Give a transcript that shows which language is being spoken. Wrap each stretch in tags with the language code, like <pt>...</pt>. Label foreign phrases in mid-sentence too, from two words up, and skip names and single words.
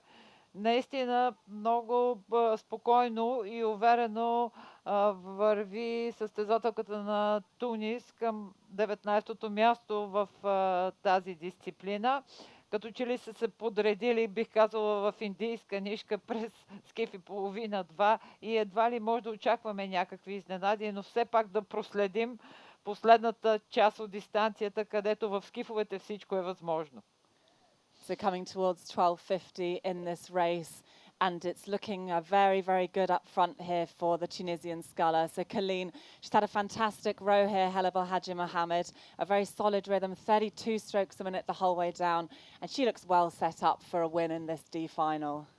<bg>Наистина много спокойно и уверено върви състезателката на Тунис към 19-то място в тази дисциплина. Като че ли са се подредили, бих казала, в индийска нишка през скифи половина-два и едва ли може да очакваме някакви изненади, но все пак да проследим последната част от дистанцията, където в скифовете всичко е възможно.</bg> <en>So coming towards 12:50 in this race, and it's looking very, very good up front here for the Tunisian sculler. So Colleen, she's had a fantastic row here, Hela Belhadje Mohamed, a very solid rhythm, 32 strokes a minute the whole way down, and she looks well set up for a win in this D final.</en>